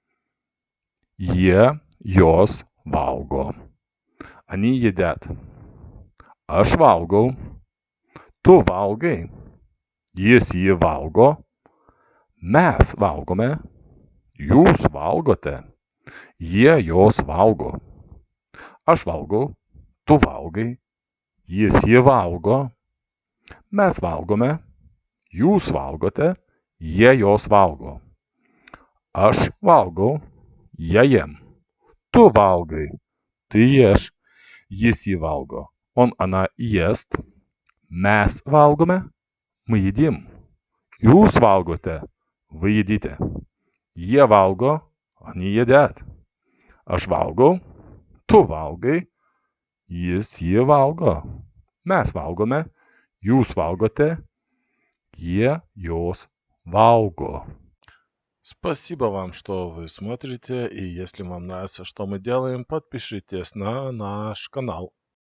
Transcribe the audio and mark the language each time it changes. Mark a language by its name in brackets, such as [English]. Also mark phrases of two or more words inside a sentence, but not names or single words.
[Lithuanian] Jos valgo. [Russian] Они едят. [Lithuanian] Aš valgau. Tu valgai. Jis jį valgo. Mes valgome. Jūs valgote. Jie jos valgo. Aš valgau. Tu valgai. Jis jį valgo. Mes valgome. Jūs valgote. Jie jos valgo. Aš valgau. [Russian] Я ем. [Lithuanian] Tu valgai. [Russian] Ты ешь. [Lithuanian] Jis jį valgo. [Russian] Он, она ест. [Lithuanian] Mes valgome. [Russian] Мы едим. [Lithuanian] Jūs valgote. [Russian] Вы едите. [Lithuanian] Jie valgo. [Russian] Они едят. [Lithuanian] Aš valgau. Tu valgai. Jis jį valgo. Mes valgome. Jūs valgote. Jie jos valgo. [Russian] Спасибо вам, что вы смотрите, и если вам нравится, что мы делаем, подпишитесь на наш канал.